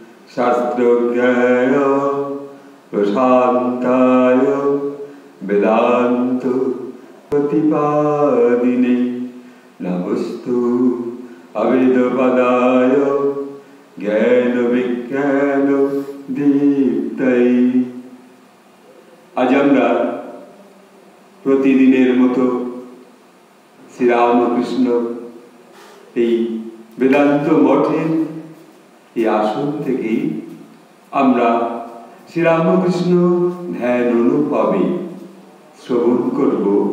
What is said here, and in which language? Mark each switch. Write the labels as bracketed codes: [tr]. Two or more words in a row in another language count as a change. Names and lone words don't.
[sa] शास्त्रज्ञाय प्रशान्ताय वेदान्त प्रतिपादिने नमस्तु अवेदपदाय ज्ञान विज्ञान दीप्तये। [bn] आज আমরা প্রতিদিনের মতো শ্রীরামকৃষ্ণ এই বেদান্ত মঠের এই আসন থেকে আমরা শ্রীরামকৃষ্ণ ধ্যান অনুভবে শ্রবণ করব।